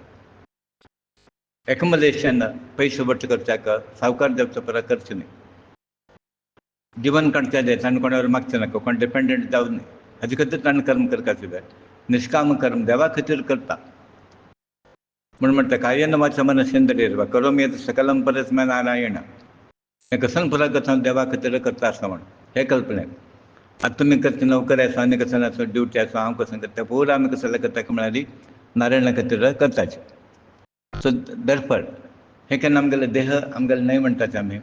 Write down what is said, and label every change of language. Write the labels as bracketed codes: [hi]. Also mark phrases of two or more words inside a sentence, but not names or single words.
[kok] एकोमोडेशन पयशे वट्ट करच्याक सावकार जावचो पुरो करचें न्हय. जिवन काडचें जाय ताणें कोणा वयर मागचें नाका कोण डिपेंडंट जावं न्हय. हाजे खातीर ताणें कर्म करपाक जाय. निश्काम कर्म देवा खातीर करता म्हूण म्हणटा [sa] कायेन वाचा मनसेंद्रियर्वा करोमि यत् सकलं परस्मै नारायण. [kok] हें कसलें पुरो करता देवा खातीर करता आसता म्हूण हे कल्पनेन. आतां तुमी करता नोकरी आसा आनी कसलें आसा ड्युटी आसा हांव कसलें करता पुरो आमी कसलें करता म्हळ्यार नारायणा खातीर करताचें. [en] so therefore [kok] हें केन्ना आमगेलो देह आमगेलो न्हय म्हणटाचे आमी.